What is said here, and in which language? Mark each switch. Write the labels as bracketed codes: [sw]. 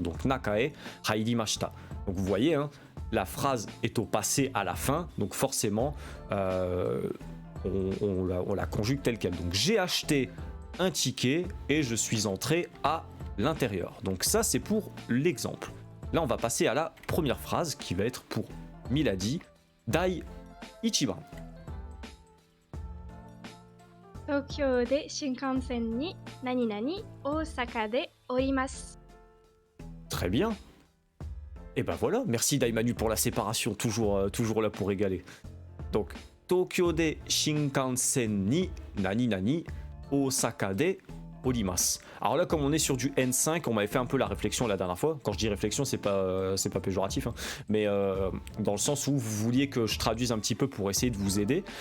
[fr] Donc [ja] nakae hairimashita. [fr] Donc vous voyez, hein, la phrase est au passé à la fin, donc forcément on la conjugue telle quelle. Donc j'ai acheté un ticket et je suis entré à l'intérieur. Donc ça c'est pour l'exemple. Là on va passer à la première phrase qui va être pour Milady. [ja] Dai Ichiban. 東京で新幹線に何々、大阪で降ります。 [fr] Très bien. Et ben voilà, merci Daimanu pour la séparation, toujours là pour régaler. Donc, [ja] Tokyo de Shinkansen ni nani nani, Osaka de orimasu. [fr] Alors là, comme on est sur du N5, on m'avait fait un peu la réflexion la dernière fois. Quand je dis réflexion, c'est pas péjoratif, hein. Mais dans le sens où vous vouliez que je traduise un petit peu pour essayer de vous aider.